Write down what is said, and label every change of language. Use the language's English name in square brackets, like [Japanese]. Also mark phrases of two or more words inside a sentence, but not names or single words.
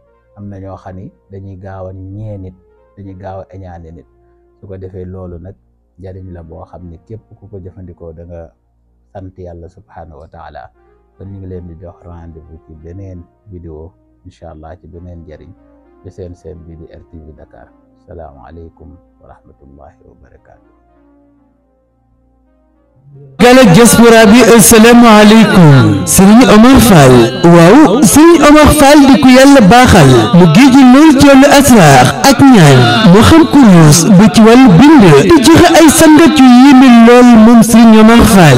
[Wolof] am na ñoo xam ni dañuy gaaw a ñee nit dañuy gaaw a añaane nit. su ko defee loolu nag njariñ la boo xam ni képp ku ko jëfandikoo da nga sant yàlla [Arabic] سبحانه وتعالى. [Wolof] kon ñu ngi leen di jox rendez-vous ci beneen vidéo [Arabic] إن شاء الله [Wolof] ci beneen njariñ ci seen bi di RTV Dakar. [Arabic] السلام عليكم ورحمة الله وبركاته. [Wolof] Galak diaspora bi asalaamaaleykum Serigne Omar Fall. waaw Serigne Omar Fall di ku yàlla baaxal mu géeju lool ci wàllu asraar ak ñaan moo xam kurus ba ci wàllu bind di joxe ay sangat yu yéeme lool moom Serigne Omar Fall.